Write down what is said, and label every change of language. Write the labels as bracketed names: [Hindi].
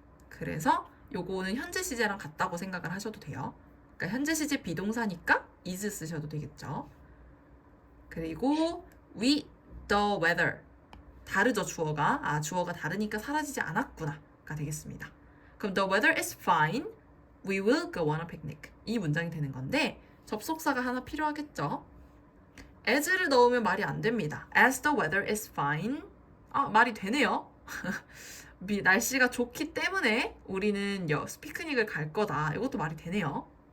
[Korean] 그래서 요거는 현재 시제랑 같다고 생각을 하셔도 돼요. 그러니까 현재 시제 비동사니까 is 쓰셔도 되겠죠. 그리고 we the weather 다르죠, 주어가. 아, 주어가 다르니까 사라지지 않았구나가 되겠습니다. [English] 그럼 the weather is fine, we will go on a picnic. [Korean] 이 문장이 되는 건데 접속사가 하나 필요하겠죠. as를 넣으면 말이 안 됩니다. [English] as the weather is fine. [Korean] 아, 말이 되네요. 날씨가 좋기 때문에 우리는 피크닉을 갈 거다. 이것도 말이 되네요.